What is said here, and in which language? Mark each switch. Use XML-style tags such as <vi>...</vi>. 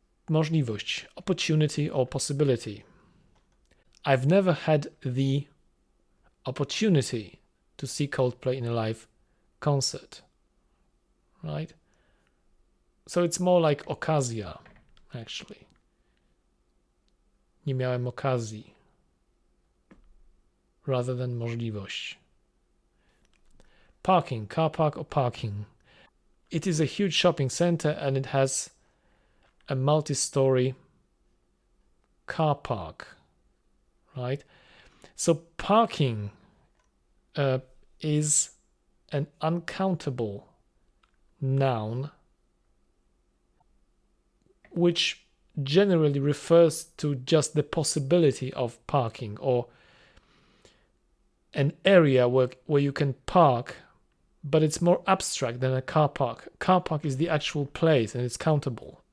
<en>Możliwość, opportunity or possibility. I've never had the opportunity to see Coldplay in a live concert, right? So it's more like okazja, actually.</en> <pl>Nie miałem okazji,</pl> <en>rather than możliwość. Parking, car park or parking. It is a huge shopping center and it has a multi-story car park, right? So parking is an uncountable noun which generally refers to just the possibility of parking or an area where you can park, but it's more abstract than a car park. Car park is the actual place and it's countable.</en>